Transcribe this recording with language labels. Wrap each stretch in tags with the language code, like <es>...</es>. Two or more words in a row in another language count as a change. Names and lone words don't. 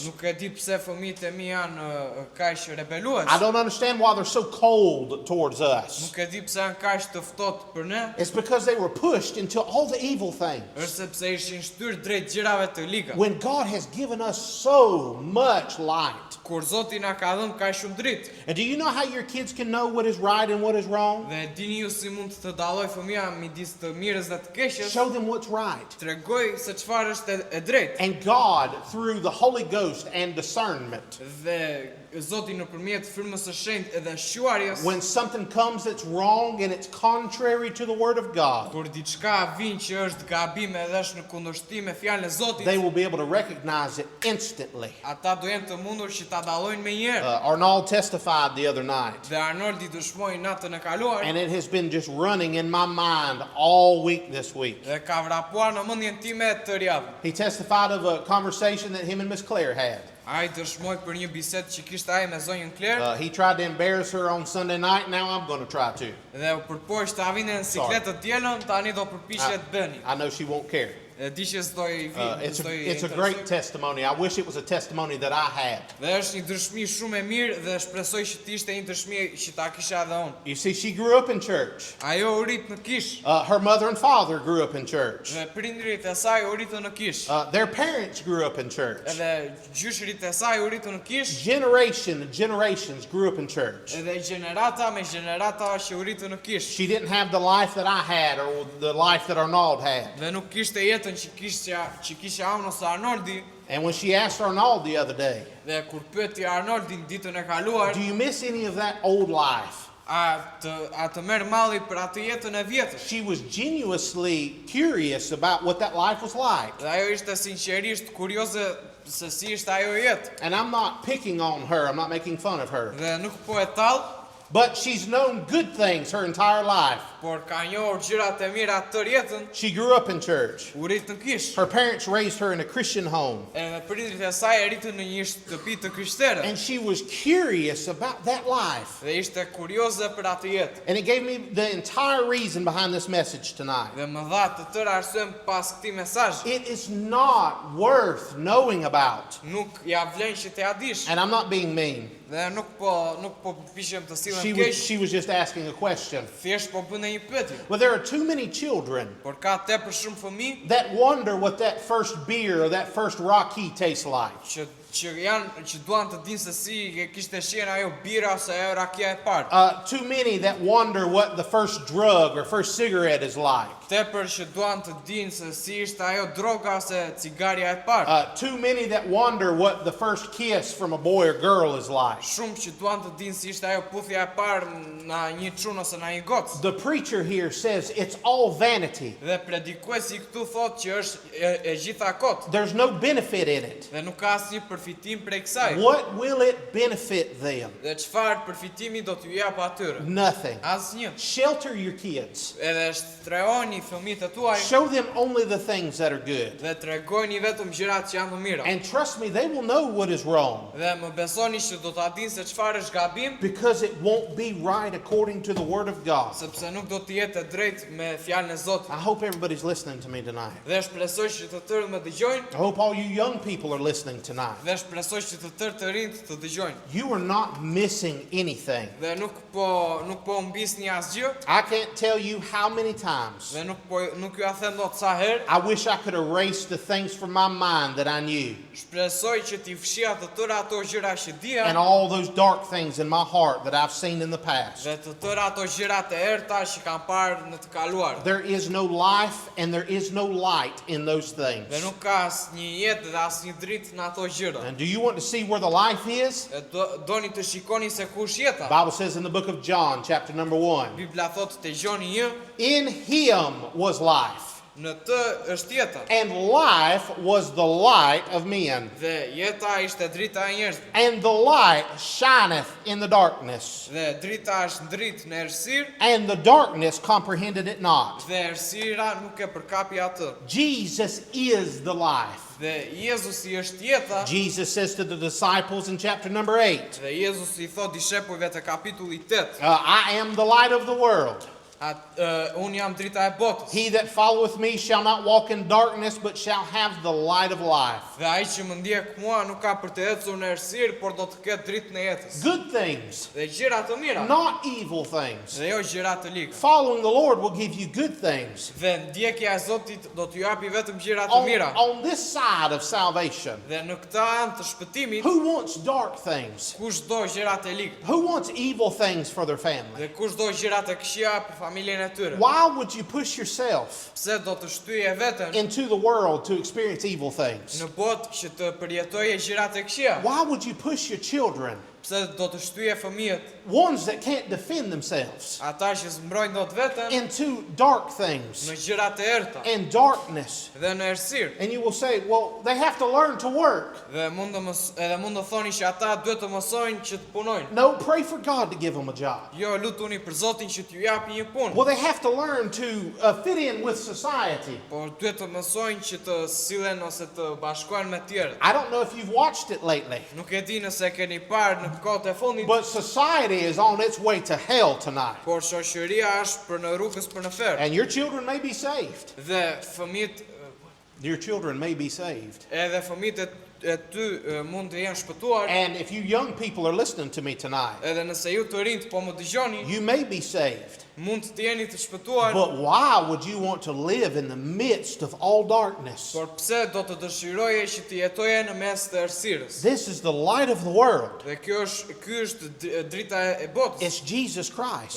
<sq>Nuk e di pse fëmijët e mi janë kaq rebelues.</sq> <en>I don't understand why they're so cold towards us.</en> <sq>Nuk e di pse janë kaq të ftohtë për ne.</sq> <en>It's because they were pushed into all the evil things.</en> <sq>Është sepse ishin shtyr drejt gjërave të liga.</sq> <en>When God has given us so much light.</en> <sq>Kur Zoti na ka dhënë kaq shumë dritë.</sq> <en>And do you know how your kids can know what is right and what is wrong?</en> <sq>Dhe dini ju si mund të dalloj fëmia midis të mirës dhe të keqes?</sq> <en>Show them what's right.</en> <sq>Tregoj se çfarë është e drejtë.</sq> <en>And God, through the Holy Ghost and discernment,</en> <sq>Dhe Zoti nëpërmjet frymës së shenjtë edhe shuarjes,</sq> <en>when something comes that's wrong and it's contrary to the Word of God,</en> <sq>kur diçka vjen që është gabim edhe është në kundërshtim me fjalën e Zotit,</sq> <en>they will be able to recognize it instantly.</en> <sq>ata do jenë të mundur që ta dallojnë me njëherë.</sq> <en>Arnold testified the other night,</en> <sq>Dhe Arnoldi dëshmoi natën e kaluar</sq> <en>and it has been just running in my mind all week this week.</en> <sq>dhe ka vrapuar në mendjen time të javën.</sq> <en>He testified of a conversation that him and Miss Claire had.</en> <sq>Ai dëshmoi për një bisedë që kishte ai me zonjën Claire</sq> <en>He tried to embarrass her on Sunday night. Now I'm going to try to.</en> <sq>dhe u përpoq të avinin në sikletë të dielën, tani do përpiqet bëni.</sq> <en>I know she won't care.</en> <sq>Dhe di që s'doj vi,</sq> <en>It's a great testimony. I wish it was a testimony that I had.</en> <sq>Dhe është një dëshmi shumë e mirë dhe shpresoj që të ishte një dëshmi që ta kisha edhe unë.</sq> <en>You see, she grew up in church.</en> <sq>Ajo u rit në kish</sq> <en>Her mother and father grew up in church.</en> <sq>dhe prindrit e saj u ritën në kish.</sq> <en>Their parents grew up in church.</en> <sq>Edhe gjyshrit e saj u ritën në kish.</sq> <en>Generations grew up in church.</en> <sq>Edhe gjenerata me gjenerata që u ritën në kish.</sq> <en>She didn't have the life that I had or the life that Arnold had.</en> <sq>Dhe nuk kishte jetën që kisha unë ose Arnoldi.</sq> <en>And when she asked Arnold the other day,</en> <sq>Dhe kur pyeti Arnoldin ditën e kaluar,</sq> <en>do you miss any of that old life?</en> <sq>a të merr malli për atë jetën e vjetër.</sq> <en>She was genuinely curious about what that life was like.</en> <sq>Dhe ajo ishte sinqerisht kurioze se si ishte ajo jetë.</sq> <en>And I'm not picking on her. I'm not making fun of her.</en> <sq>Dhe nuk po e tall,</sq> <en>But she's known good things her entire life.</en> <sq>por ka njohur gjërat e mira tër jetën.</sq> <en>She grew up in church.</en> <sq>U rit në kish.</sq> <en>Her parents raised her in a Christian home.</en> <sq>Edhe prindrit e saj e ritën në një shtëpi të krishterë.</sq> <en>And she was curious about that life.</en> <sq>Dhe ishte kurioze për atë jetë.</sq> <en>And it gave me the entire reason behind this message tonight.</en> <sq>Dhe më dha të tërë arsyen pas këtij mesazhi.</sq> <en>It is not worth knowing about.</en> <sq>Nuk ja vlen që të ja dish.</sq> <en>And I'm not being mean.</en> <sq>Dhe nuk po pishem të sillen</sq> <en>She</en> <sq>keq.</sq> <en>was just asking a question.</en> <sq>Thjesht po bën një pyetje.</sq> <en>Well, there are too many children</en> <sq>Por ka tepër shumë fëmijë</sq> <en>that wonder what that first beer or that first Rocky tastes like.</en> <sq>që duan të dinë se si kishte shihen ajo bira ose ajo rakia e parë.</sq> <en>Too many that wonder what the first drug or first cigarette is like.</en> <sq>Tepër që duan të dinë se si ishte ajo droga ose cigaria e parë.</sq> <en>Too many that wonder what the first kiss from a boy or girl is like.</en> <sq>Shumë që duan të dinë si ishte ajo puthja e parë na një çun ose na një gocë.</sq> <en>The preacher here says it's all vanity.</en> <sq>Dhe predikuesi këtu thotë që është e gjitha kot</sq> <en>There's no benefit in it.</en> <sq>dhe nuk ka asnjë përfitim prej kësaj.</sq> <en>What will it benefit them?</en> <sq>Dhe çfarë përfitimi do t'ju jap atyre?</sq> <en>Nothing.</en> <sq>Asnjë.</sq> <en>Shelter your kids.</en> <sq>Edhe shtrehoni fëmijët e tuaj</sq> <en>Show them only the things that are good.</en> <sq>dhe tregojini vetëm gjërat që janë të mira.</sq> <en>And trust me, they will know what is wrong.</en> <sq>Dhe më besoni që do ta dinë se çfarë është gabim,</sq> <en>Because it won't be right according to the Word of God.</en> <sq>sepse nuk do të jetë e drejtë me fjalën e Zotit.</sq> <en>I hope everybody's listening to me tonight.</en> <sq>Dhe shpresoj që të tërë më dëgjojnë</sq> <en>I hope all you young people are listening tonight.</en> <sq>dhe shpresoj që të tërë të rinjt të dëgjojnë.</sq> <en>You are not missing anything.</en> <sq>Dhe nuk po humbisni asgjë</sq> <en>I can't tell you how many times</en> <sq>dhe nuk ju a them dot sa herë.</sq> <en>I wish I could erase the things from my mind that I knew</en> <sq>Shpresoj që t'i fshija të tëra ato gjëra që dija</sq> <en>and all those dark things in my heart that I've seen in the past.</en> <sq>dhe të tëra ato gjërat e errta që kam parë në të kaluar.</sq> <en>There is no life and there is no light in those things.</en> <sq>Dhe nuk ka asnjë jetë dhe asnjë dritë në ato gjëra. tyre.</sq> <en>And do you want to see where the life is?</en> <sq>Doni të shikoni se ku është jeta.</sq> <en>The Bible says in the book of John, chapter number 1,</en> <sq>Bibla thot te Gjoni 1,</sq> <en>in him was life,</en> <sq>në të është jeta.</sq> <en>and life was the light of men.</en> <sq>Dhe jeta ishte drita e njerëzve.</sq> <en>And the light shineth in the darkness,</en> <sq>Dhe drita është ndrit në errësirë</sq> <en>and the darkness comprehended it not.</en> <sq>dhe errësira nuk e përkapi atë.</sq> <en>Jesus is the life.</en> <sq>Dhe Jezusi është jeta.</sq> <en>Jesus says to the disciples in chapter number 8,</en> <sq>Dhe Jezusi I thot dishepujve të kapitullit 8,</sq> <en>I am the light of the world.</en> <sq>unë jam drita e botës.</sq> <en>He that followeth me shall not walk in darkness, but shall have the light of life.</en> <sq>Dhe ai që më ndjek mua nuk ka për të ecur në errësirë, por do të ketë dritën e jetës.</sq> <en>Good things,</en> <sq>Dhe gjëra të mira,</sq> <en>not evil things.</en> <sq>dhe jo gjëra të liga.</sq> <en>Following the Lord will give you good things.</en> <sq>Dhe ndjekja e Zotit do t'ju japi vetëm gjëra të mira.</sq> <en>On this side of salvation,</en> <sq>Dhe në këtë anë të shpëtimit,</sq> <en>who wants dark things?</en> <sq>kush do gjërat e liga.</sq> <en>Who wants evil things for their family?</en> <sq>Dhe kush do gjërat e këqija për familjen e tyre.</sq> <en>Why would you push yourself</en> <sq>Pse do të shtyje veten</sq> <en>into the world to experience evil things?</en> <sq>në botë që të përjetoje gjërat e këqija?</sq> <en>Why would you push your children,</en> <sq>Pse do të shtyje fëmijët,</sq> <en>ones that can't defend themselves,</en> <sq>ata që s'mbrojnë dot veten,</sq> <en>into dark things</en> <sq>në gjërat e errta</sq> <en>and darkness?</en> <sq>dhe në errësirë?</sq> <en>And you will say, well, they have to learn to work.</en> <sq>Dhe mund të thoni që ata duhet të mësojnë që të punojnë.</sq> <en>No, pray for God to give them a job.</en> <sq>Jo, lutuni për Zotin që t'ju japi një punë.</sq> <en>Well, they have to learn to fit in with society.</en> <sq>Por duhet të mësojnë që të sillen ose të bashkohen me tjerët.</sq> <en>I don't know if you've watched it lately,</en> <sq>Nuk e di nëse keni parë në kohët e fundit,</sq> <en>but society is on its way to hell tonight.</en> <sq>por shoqëria është për në rrugës për në ferë.</sq> <en>And your children may be saved.</en> <sq>Dhe fëmijët,</sq> <en>Your children may be saved.</en> <sq>edhe fëmijët e ty mund të jenë shpëtuar,</sq> <en>And if you young people are listening to me tonight,</en> <sq>edhe nëse ju të rinjt po më dëgjoni,</sq> <en>you may be saved.</en> <sq>mund të jeni të shpëtuar,</sq> <en>But why would you want to live in the midst of all darkness?</en> <sq>por pse do të dëshiroje që të jetoje në mes të errësirës?</sq> <en>This is the light of the world.</en> <sq>Dhe ky është drita e botës.</sq> <en>It's Jesus Christ.</en>